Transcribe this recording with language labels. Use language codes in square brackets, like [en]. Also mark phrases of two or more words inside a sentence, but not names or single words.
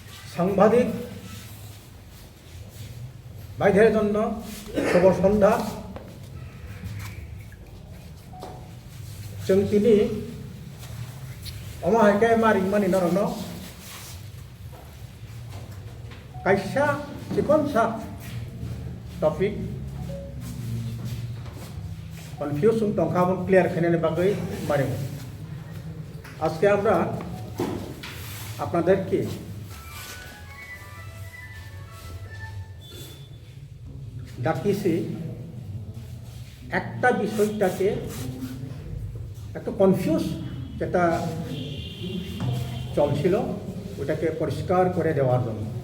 [bn] সাংবাদিক ভাইদের জন্য শুভ সন্ধ্যা। [trp] जों दिनै अमाहायके मारिमानि नरनो कायसा सिकनसा [en] topic confusion [trp] दंखामोन क्लियर खालामनायनि बागै मारिमोन। [bn] আজকে আমরা আপনাদেরকে ডাকিয়েছি একটা বিষয়টাকে একটা কনফিউজ যেটা চলছিল ওটাকে পরিষ্কার করে দেওয়ার জন্য।